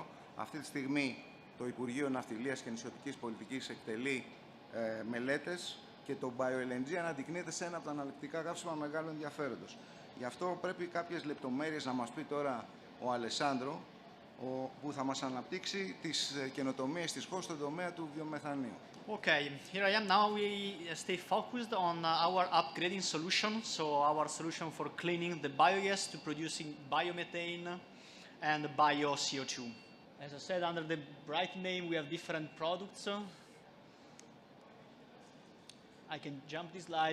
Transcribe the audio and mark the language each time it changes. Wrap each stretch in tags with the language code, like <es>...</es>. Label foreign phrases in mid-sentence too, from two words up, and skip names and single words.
<el>Αυτή τη στιγμή το Υπουργείο Ναυτιλίας και Νησιωτικής Πολιτικής εκτελεί μελέτες και το BioLNG αναδεικνύεται σε ένα από τα αναλυτικά καύσιμα μεγάλου ενδιαφέροντος. Γι' αυτό πρέπει κάποιες λεπτομέρειες να μας πει τώρα ο Αλεσάνδρο, που θα μας αναπτύξει τις καινοτομίες της χώρας στον τομέα του βιομεθανίου.</el> <en>Okay, here I am now. We stay focused on our upgrading solution. So our solution for cleaning the biogas to producing biomethane and bio CO2. As I said, under the bright name, we have different products. I can jump this slide.</en>